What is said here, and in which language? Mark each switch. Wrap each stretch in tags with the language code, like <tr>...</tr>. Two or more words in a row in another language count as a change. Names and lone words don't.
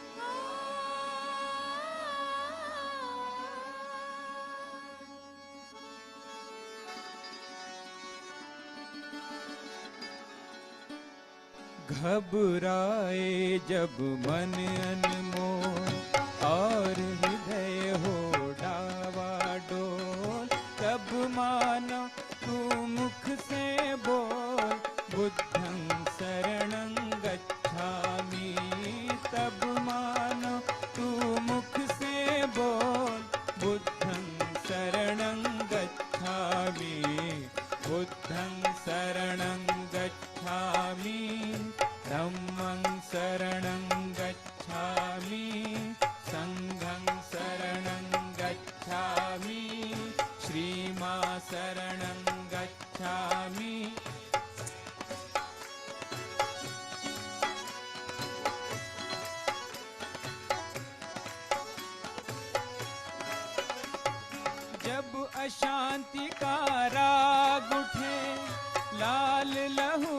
<hi>घबराए जब मन अनमोल और हृदय हो डावाडोल, तब मानो तू मुख से बोल</hi> <pi>बुद्धं शरणं गच्छामि।</pi> <hi>तब मानो तू मुख से बोल</hi> <pi>बुद्धं शरणं गच्छामि, बुद्धं शरणं गच्छामि, धम्मं शरणं गच्छामि, संघं शरणं गच्छामि, श्रीमां शरणं गच्छामि।</pi> <hi>जब अशांति का राग उठे, लाल लहू</hi>